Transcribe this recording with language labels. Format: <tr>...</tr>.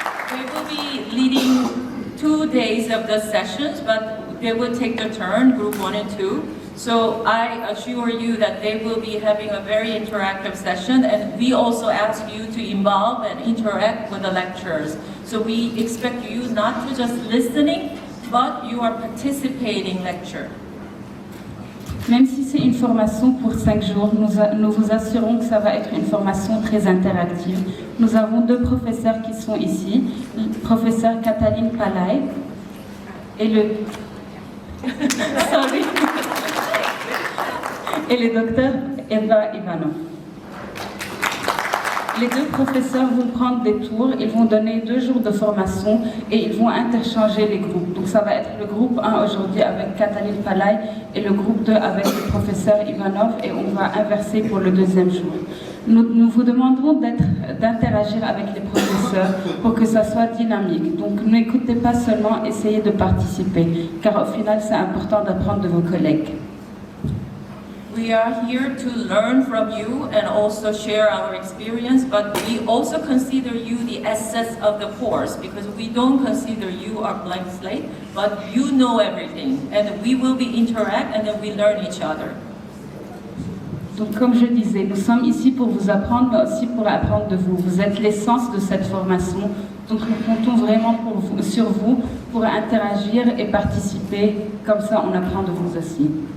<en>They will be leading 2 days of the sessions, but they will take their turn, group 1 and 2. So I assure you that they will be having a very interactive session, and we also ask you to involve and interact with the lecturers. So we expect you not to just listening, but you are participating lecture.</en> <fr>Même si c'est une formation pour 5 jours, nous vous assurons que ça va être une formation très interactive. Nous avons 2 professeurs qui sont ici, le professeur Katalin Palai et le et le docteur Eva Ivanov. Les 2 professeurs vont prendre des tours, ils vont donner 2 jours de formation et ils vont interchanger les groupes. Donc ça va être le groupe 1 aujourd'hui avec Katalin Palai et le groupe 2 avec le professeur Ivanov, et on va inverser pour le 2e jour. Nous vous demanderons d'interagir avec les professeurs pour que ça soit dynamique. Donc n'écoutez pas seulement, essayez de participer, car au final c'est important d'apprendre de vos collègues.</fr> <en>We are here to learn from you and also share our experience, but we also consider you the essence of the course, because we don't consider you a blank slate, but you know everything, and we will be interact and then we learn each other.</en> <fr>Donc comme je disais, nous sommes ici pour vous apprendre, mais aussi pour apprendre de vous. Vous êtes l'essence de cette formation, donc nous comptons vraiment sur vous pour interagir et participer, comme ça on apprend de vous aussi.</fr>